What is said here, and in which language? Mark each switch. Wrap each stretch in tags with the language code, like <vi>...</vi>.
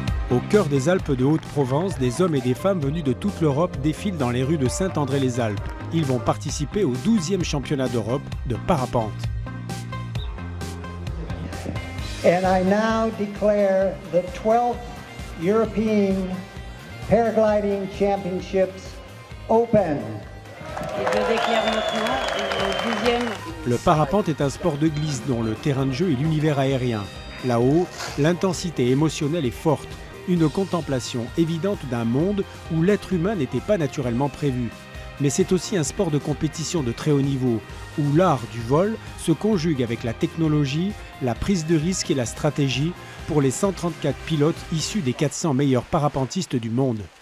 <fr>Au cœur des Alpes de Haute-Provence, des hommes et des femmes venus de toute l'Europe défilent dans les rues de Saint-André-les-Alpes. Ils vont participer au 12e championnat d'Europe de parapente.</fr> <en>And I now declare the 12th European Paragliding Championships open.</en> <fr>Et je déclare maintenant le 12e. Le parapente est un sport de glisse dont le terrain de jeu est l'univers aérien. Là-haut, l'intensité émotionnelle est forte. Une contemplation évidente d'un monde où l'être humain n'était pas naturellement prévu. Mais c'est aussi un sport de compétition de très haut niveau, où l'art du vol se conjugue avec la technologie, la prise de risque et la stratégie pour les 134 pilotes issus des 400 meilleurs parapentistes du monde.</fr>